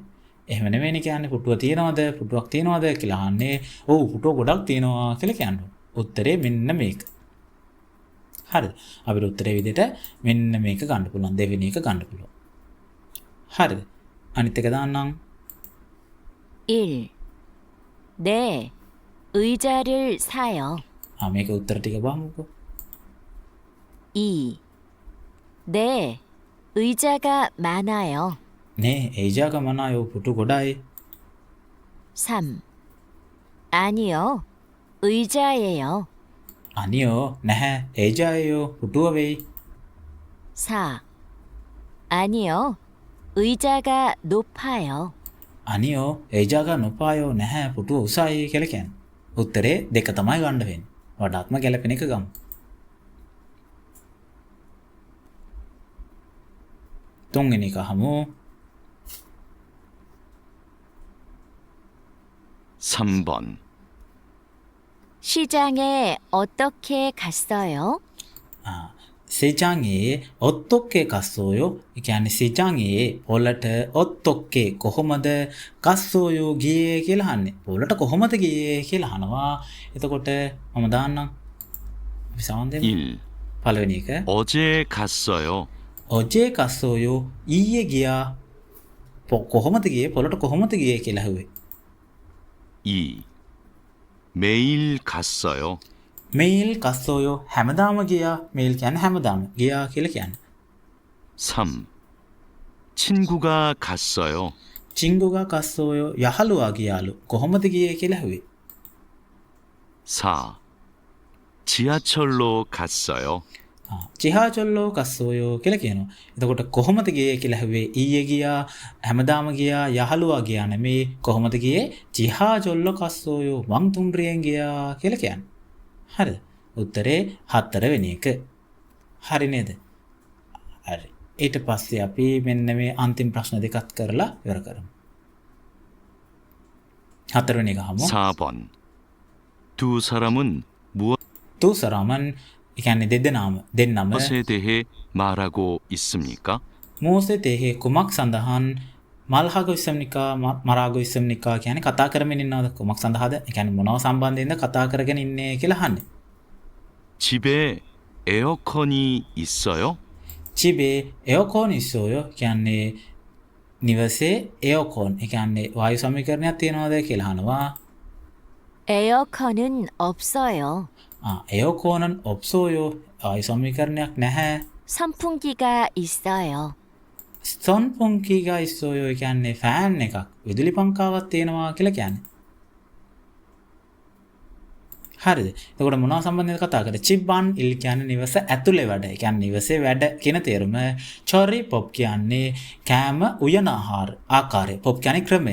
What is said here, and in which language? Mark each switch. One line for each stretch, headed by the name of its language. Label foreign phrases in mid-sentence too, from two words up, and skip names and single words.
Sinhala: එහෙම නෙවෙයිනේ කියන්නේ පුටුව තියනවද? පුටුවක් තියනවද කියලා අහන්නේ. ඔව් පුටුව ගොඩක් තියෙනවා කියලා කියන්නේ. උත්තරේ මෙන්න මේක. හරිද? අපිට උත්තරේ විදිහට මෙන්න මේක ගන්න පුළුවන්. දෙවෙනි එක ගන්න පුළුවන්. හරිද? අනිත් එක දාන්නම්. 1.
Korean: 네, 의자를 사요.
Sinhala: මේක උත්තර ටික බලමුකෝ. 2.
Korean: 네, 의자가 많아요. 네 의자가 많아요
Sinhala: පුටු ගොඩායි. 3.
Korean: 아니요, 의자예요.
Sinhala: අනියෝ නැහැ එයිජායෝ පුටුව වෙයි. 4.
Korean: 아니요, 의자가 높아요. 아니요 의자가 높아요
Sinhala: නැහැ පුටුව උසයි කියලා කියන්නේ. උත්තරේ දෙක තමයි ගන්න වෙන්නේ. වඩාත්ම ගැළපෙන එක ගමු. තුන්වෙනි එක අහමු. 3번
Korean: 시장에 어떻게 갔어요? 시장에 어떻게 갔어요.
Sinhala: ඒ කියන්නේ සිජාගේ පොළට ඔත්තොක්කේ කොහොමද කස්සෝයෝ ගියේ කියලා අහන්නේ. පොළට කොහොමද ගියේ කියලා අහනවා. එතකොට මම දාන්නම්. අපි සමන් දෙමු. 1. පළවෙනි එක
Korean: 어제 갔어요. 어제 갔어요
Sinhala: ඊයේ ගියා. කොහොමද ගියේ? පොළට කොහොමද ගියේ කියලා අහුවේ. 2.
Korean: 매일 갔어요. 매일 갔어요
Sinhala: හැමදාම ගියා. මේල් කියන්නේ හැමදාම ගියා කියලා කියන්නේ. 3.
Korean: 친구가 갔어요. 친구가 갔어요
Sinhala: යහළුවා ගියාලු. කොහොමද ගියේ කියලා අහුවේ. 4.
Korean: 지하철로 갔어요. 지하철로 갔어요
Sinhala: කියලා කියනවා. එතකොට කොහොමද ගියේ කියලා ඇහුවේ ඊයේ ගියා හැමදාම ගියා යහළුවා ගියා නෙමේ කොහොමද ගියේ
Korean: 지하철로 갔어요
Sinhala: වං තුන්රියෙන් ගියා කියලා කියන්නේ. හරිද? උත්තරේ 4 වෙනි එක. හරි නේද? හරි. ඊට පස්සේ අපි මෙන්න මේ අන්තිම ප්‍රශ්න දෙකත් කරලා ඉවර කරමු. 4 වෙනි එක හමු.
Korean: 4번. 두 사람은 두 사람은
Sinhala: ඒ කියන්නේ දෙන්නම
Korean: 무엇에 대해 말하고 있습니까? 무엇에 대해
Sinhala: කුමක් සඳහන්
Korean: 말하고 있습니까 말하고 있습니까
Sinhala: කියන්නේ කතා කරමින් ඉන්නවද කුමක් සඳහාද? ඒ කියන්නේ මොනව සම්බන්ධයෙන්ද කතා කරගෙන ඉන්නේ කියලා අහන්නේ.
Korean: 집에 에어컨이 있어요? 집에 에어컨 있어요.
Sinhala: කියන්නේ නිවසේ එයාකොන් ඒ කියන්නේ වායු සමීකරණයක් තියනවද කියලා අහනවා.
Korean: 에어컨은 없어요. 에어컨은 없어요.
Sinhala: වායු සමීකරණයක් නැහැ.
Korean: 선풍기가 있어요. 선풍기가 있어요.
Sinhala: ඒ කියන්නේ ෆෑන් එකක් විදුලි පංකාවක් තියෙනවා කියලා කියන්නේ. හරිද? එතකොට මොනවා සම්බන්ධයෙන් කතා කරේ?
Korean: 집안일
Sinhala: කියන්නේ නිවස ඇතුලේ වැඩ. ඒ කියන්නේ නිවසේ වැඩ කියන තේරුම.
Korean: 조리법
Sinhala: කියන්නේ කෑම උයන ආකාරය. පොප් කියන්නේ ක්‍රමය.